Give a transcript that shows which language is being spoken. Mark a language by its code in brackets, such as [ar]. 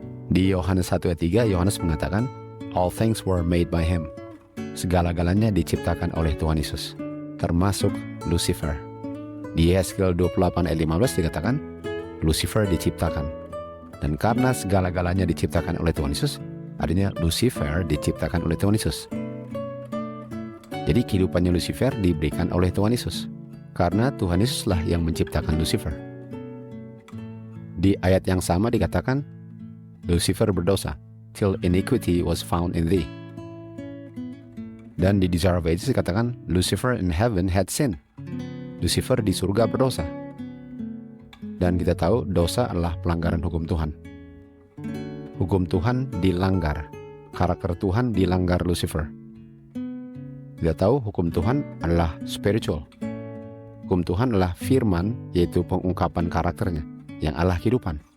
[id] Di Yohanes 1 ayat 3, Yohanes mengatakan, [en] all things were made by him. [id] Segala-galanya diciptakan oleh Tuhan Yesus, termasuk Lucifer. Di Yeskel 28 ayat 15 dikatakan, Lucifer diciptakan. Dan karena segala-galanya diciptakan oleh Tuhan Yesus, artinya Lucifer diciptakan oleh Tuhan Yesus. Jadi kehidupannya Lucifer diberikan oleh Tuhan Yesus, karena Tuhan Yesuslah yang menciptakan Lucifer. Di ayat yang sama dikatakan, Lucifer berdosa, [en] till iniquity was found in thee. [id] Dan di Desire of Ages dikatakan, [en] Lucifer in heaven had sinned. [id] Lucifer di surga berdosa. Dan kita tahu dosa adalah pelanggaran hukum Tuhan. Hukum Tuhan dilanggar, karakter Tuhan dilanggar Lucifer. Kita tahu hukum Tuhan adalah spiritual. Hukum Tuhan adalah firman, yaitu pengungkapan karakternya, yang adalah kehidupan.